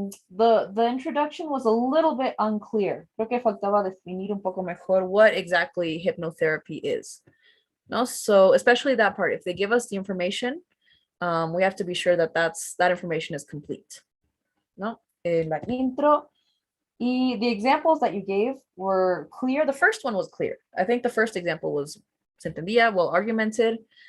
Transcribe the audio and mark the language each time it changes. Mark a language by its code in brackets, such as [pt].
[en] The introduction was a little bit unclear. [es] Creo que faltaba definir un poco mejor [en] what exactly hypnotherapy is. No, so especially that part, if they give us the information, we have to be sure that that information is complete. No, [es] en la intro. [en] Y the examples that you gave were clear. The first one was clear. I think the first example was [es] se entendía, [en] well argumented.